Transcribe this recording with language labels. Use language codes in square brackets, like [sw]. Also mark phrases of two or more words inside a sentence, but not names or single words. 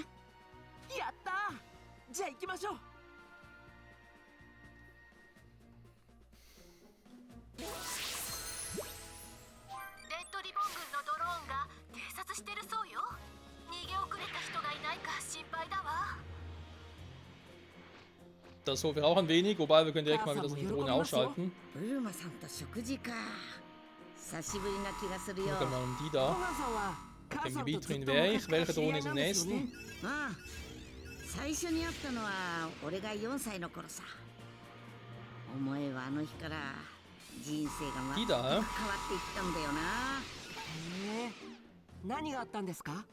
[ja] やったー。じゃあ行きましょう。レッドリボン軍のドローンが偵察してるそうよ。逃げ遅れた人がいないか心配だわ。 [de] Das hoffen wir auch ein wenig, wobei wir können direkt mal wieder so eine Drohne ausschalten. [ja] ブルマさんと食事か。久しぶりな気がするよ。 [de] Gucken wir mal um die [ja] ご [de] da. [ja] はんさんは母 [de] Im [ja] さんと [de] Gebiet [ja] ずっ [de] drin [ja] と [de] wäre [ja] 昔 [de] ich. [ja] から [de] Welche [ja] 知り合 [de] Drohne [ja] い [de] ist [ja] な [de] am [ja] んですよ [de] nächsten? [ja] ね。ああ、最初に会ったのは俺が4歳の頃さ。思えばあの日から人生が全く変わっていったんだよな。へえ、何があったんですか？